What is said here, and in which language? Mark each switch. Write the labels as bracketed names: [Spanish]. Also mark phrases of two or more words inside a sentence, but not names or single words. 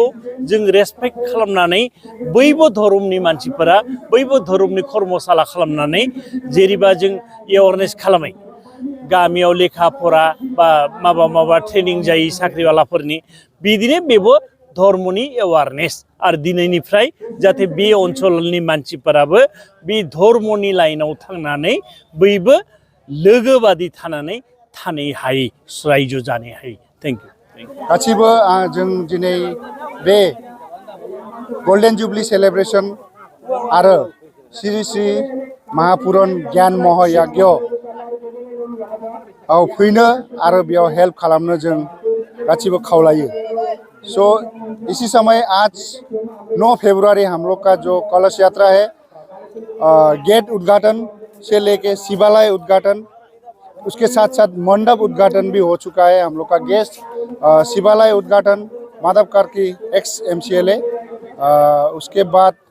[Bodo] जों रेसपेक्ट खालामनानै बयबो धर्मनि मानसिफोरा बयबो धर्मनि कर्मशाला खालामनानै जेरैबा जों एवारनेस खालामो गामियाव लेखा फरा बा माबा ट्रेनिं जायो साख्रिवालाफोरनि बिदिनो बेबो धर्मनि एवारनेस आरो दिनैनिफ्राय जाहाथे बे ओनसोलनि मानसिफोराबो बे धर्मनि लाइनाव थांनानै बयबो लोगोबादि थानानै थानो हायो रायजो जानो हायो [English] thank you [Bodo] गासिबो जों दिनै बे [English] golden jubilee celebration [Bodo] आरो श्री श्री महापुरन ज्ञान महायज्ञ फैनो आरो बेयाव हेल्प खालामनो जों गासिबो खावलायो सो [Hindi] इसी समय आज 9 फरवरी हम लोग का जो कलश यात्रा है गेट उद्घाटन से लेके शिवालय उद्घाटन उसके साथ साथ मंडप उद्घाटन भी हो चुका है हम लोग का गेस्ट शिवालय उद्घाटन माधव कार्की एक्स MCLA उसके बाद